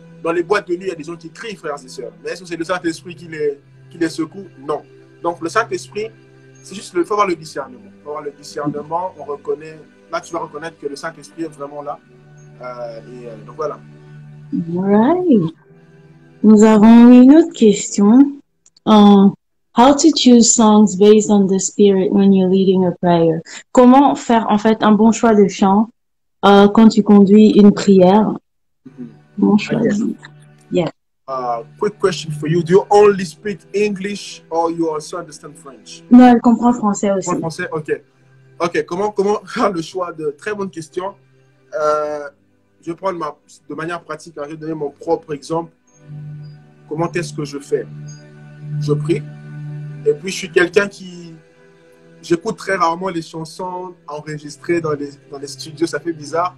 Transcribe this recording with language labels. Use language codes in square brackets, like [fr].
[fr] Dans les boîtes de nuit, il y a des gens qui crient, frères et sœurs. Mais est-ce que c'est le Saint-Esprit qui les secoue? Non. Donc, le Saint-Esprit, c'est juste, il faut avoir le discernement. Il faut avoir le discernement, on reconnaît. Là, tu vas reconnaître que le Saint-Esprit est vraiment là. Donc, voilà. [en] Right. [fr] Nous avons une autre question. [en] How to choose songs based on the spirit when you're leading a prayer? [fr] Comment faire en fait un bon choix de chant quand tu conduis une prière? Bon choisir. Yeah. [en] Quick question for you. Do you only speak English or you also understand French? [fr] Non, elle comprend français aussi. Comprend français, ok. Ok, comment faire le choix de très bonne question. Je vais prendre de manière pratique, je vais donner mon propre exemple. Comment est-ce que je fais? Je prie. Et puis, je suis quelqu'un qui... J'écoute très rarement les chansons enregistrées dans les studios. Ça fait bizarre.